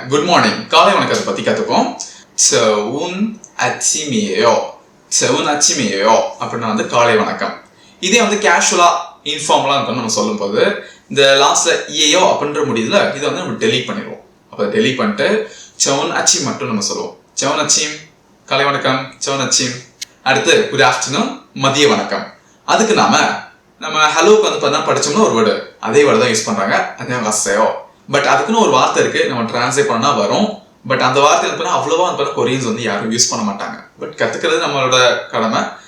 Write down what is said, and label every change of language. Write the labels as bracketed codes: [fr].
[ta] Good morning, காலை வணக்கத்தை பத்தி கத்துப்போம். [ko] 좋은 아침이에요. 좋은 아침이에요 [ta] அப்படின்னா வந்து காலை வணக்கம். இதே வந்து கேஷுவலா இன்ஃபார்மலா இருக்கும் நம்ம சொல்லும் போது இந்த லாஸ்ட்ல ஏயோ அப்படின்ற முடியுதுல, இதை வந்து நம்ம டெலீட் பண்ணிடுவோம். அப்போ டெலீட் பண்ணிட்டு [ko] 좋은 아침 [ta] மட்டும் நம்ம சொல்லுவோம். [ko] 좋은 아침 [ta] காலை வணக்கம், [ko] 좋은 아침. [ta] அடுத்து குட் ஆஃப்டர்நூன் மதிய வணக்கம். அதுக்கு நம்ம ஹலோக்கு வந்து பார்த்தா படிச்சோம்னா ஒரு வேர்டு, அதே வேர்டு தான் யூஸ் பண்றாங்க, [ko] 안녕하세요. [ta] பட் அதுக்குன்னு ஒரு வார்த்தை இருக்கு, நம்ம டிரான்ஸ்லேட் பண்ணா வரும். பட் அந்த வார்த்தை வந்து அவ்வளவா கொரியன்ஸ் வந்து யாரும் யூஸ் பண்ண மாட்டாங்க. பட் கத்துக்கிறது நம்மளோட கடமை.